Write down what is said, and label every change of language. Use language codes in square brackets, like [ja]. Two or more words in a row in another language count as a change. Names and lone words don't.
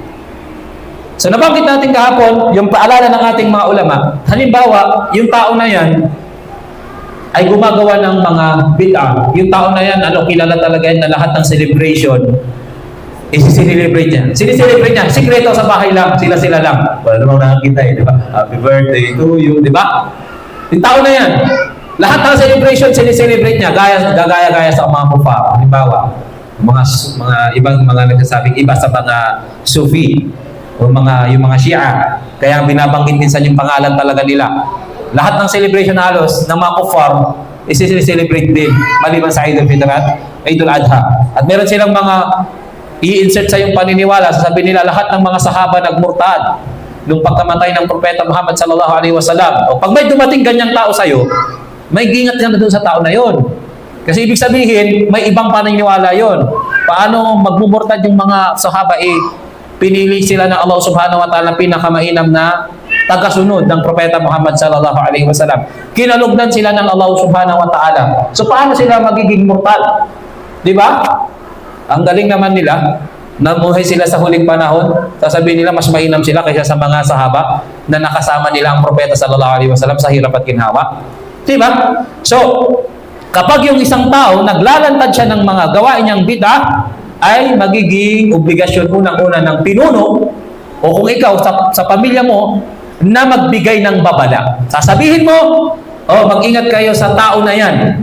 [tl] So nabanggit natin kahapon, yung paalala ng ating mga ulama, halimbawa, yung tao na yan ay gumagawa ng mga bid'ah. Yung tao na yan, kilala talaga yan na lahat ng celebration, isi-celebrate niya. Sinicelebrate niya, sikreto sa bahay lang, sila-sila lang. Wala namang nakakita di ba? [en] Happy birthday to you, [tl] di ba? Yung tao na yan, lahat ng celebration, sinicelebrate niya, gagaya-gaya sa mga kufa. Halimbawa, mga ibang mga nagsasabing iba sa mga Sufi, o yung mga Shia, kaya binabanggit minsan yung pangalan talaga nila. Lahat ng celebration halos ng mga kuffar, isi-celebrate din, maliban sa Eid al-Fitr at Eid al-Adha. At meron silang mga i-insert sa yung paniniwala, sasabihin nila lahat ng mga sahaba nagmurtad nung pagkamatay ng Propeta Muhammad [ar] صلى الله عليه وسلم. [tl] O pag may dumating ganyang tao sa'yo, may gingat ka na doon sa tao na yon. Kasi ibig sabihin, may ibang paniniwala yon. Paano magmumurtad yung mga sahaba pinili sila ng [ar] الله سبحانه وتعالى [tl] pinakamainam na tagasunod ng Propeta Muhammad [ar] صلى الله عليه وسلم. [tl] Kinalugdan sila ng [ar] الله سبحانه وتعالى. [tl] So paano sila magiging murtad? Di ba? Ang galing naman nila, namuhay sila sa huling panahon, sasabihin nila mas mainam sila kaysa sa mga sahaba na nakasama nila ang Propeta [ar] صلى الله عليه وسلم [tl] sa hirap at ginhawa. Di ba? So, kapag yung isang tao naglalantad siya ng mga gawain niyang bid'ah, ay magiging obligasyon unang-una ng pinuno o kung ikaw sa pamilya mo na magbigay ng babala. Sasabihin mo, mag-ingat kayo sa tao na yan.